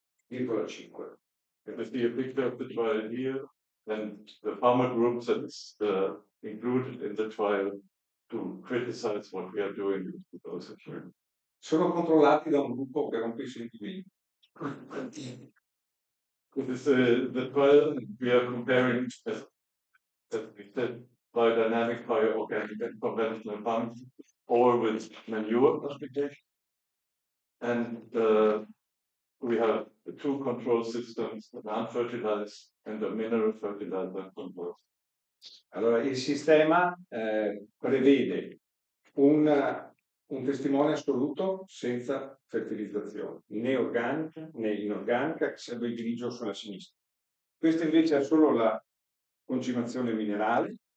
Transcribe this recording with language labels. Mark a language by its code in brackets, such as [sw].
[en] You see a picture of the trial here, and the farmer group that's included in the trial to criticize what we are doing with those here. [it] Sono controllati da un gruppo che rompe i sentimenti. [en] This is the trial we are comparing, as we said, biodynamic, bioorganic, and conventional farming, all with manure application. And we have two control systems, the non-fertilized and the mineral fertilizer control. [it] Allora, il sistema prevede un testimone assoluto senza fertilizzazione, né organica né inorganica, che sarebbe il grigio sulla sinistra. Questo invece è solo la concimazione minerale.